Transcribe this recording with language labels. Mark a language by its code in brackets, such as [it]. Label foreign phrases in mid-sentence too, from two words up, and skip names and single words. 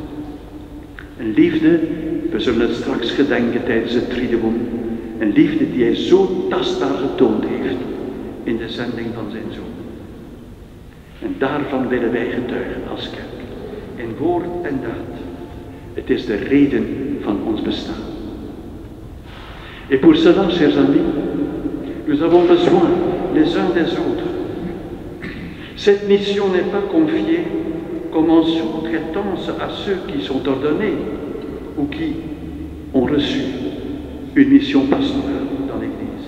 [nl] Een liefde, we zullen het straks gedenken tijdens het Triduum, een liefde die hij zo tastbaar getoond heeft in de zending van zijn Zoon. En daarvan willen wij getuigen als kerk, in woord en daad. Het is de reden van ons bestaan. [fr] Et pour cela, chers amis, nous avons besoin les uns des autres. Cette mission n'est pas confiée comme en sous-traitance à ceux qui sont ordonnés ou qui ont reçu une mission pastorale dans l'Église.